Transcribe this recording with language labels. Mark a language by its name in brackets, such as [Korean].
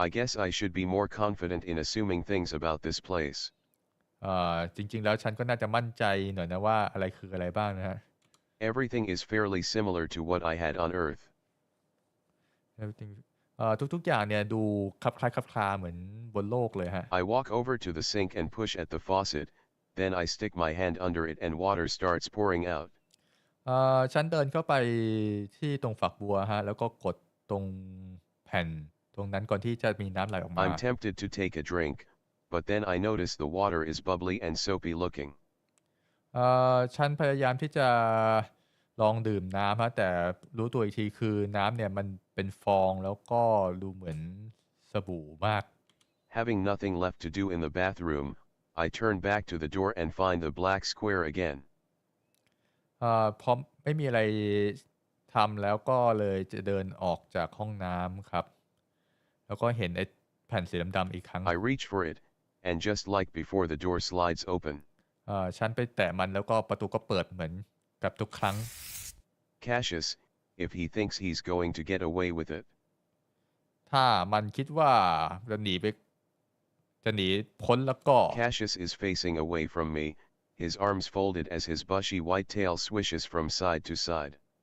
[English] I guess I should be more confident in assuming things about this place. [Thai] จริงๆแล้วฉันก็น่าจะมั่นใจหน่อยนะว่าอะไรคืออะไรบ้างนะฮะ [English] Everything is fairly similar to what I had on Earth. [Thai] Everything ทุกๆอย่างเนี่ยดูคลับคล้ายคลับคลาเหมือนบนโลกเลยฮะ [English] I walk over to the sink and push at the faucet, then I stick my hand under it and water starts pouring out. [Thai] ฉันเดินเข้าไปที่ตรงฝักบัวฮะแล้วก็กดตรงแผ่นตรงนั้นก่อนที่จะมีน้ำไหลออกมา [English] I'm tempted to take a drink, but then I notice the water is bubbly and soapy looking. [Thai] ฉันพยายามที่จะลองดื่มน้ำฮะแต่รู้ตัวอีกทีคือน้ำเนี่ยมันเป็นฟองแล้วก็ดูเหมือนสบู่มาก [English] Having nothing left to do in the bathroom, I turn back to the door and find the black square again. [Thai] พอไม่มีอะไรทำแล้วก็เลยจะเดินออกจากห้องน้ำครับแล้วก็เห็นไอ้แผ่นสีดำๆอีกครั้ง [English] I reach for it, and just like before the door slides open. [Thai] ฉันไปแตะมันแล้วก็ประตูก็เปิดเหมือนกับทุกครั้ง [English] Cassius, if he thinks he's going to get away with it. [Thai] ถ้ามันคิดว่าจะหนีพ้นแล้วก็ [English] Cassius is facing away from me, his arms folded as his bushy white tail swishes from side to side.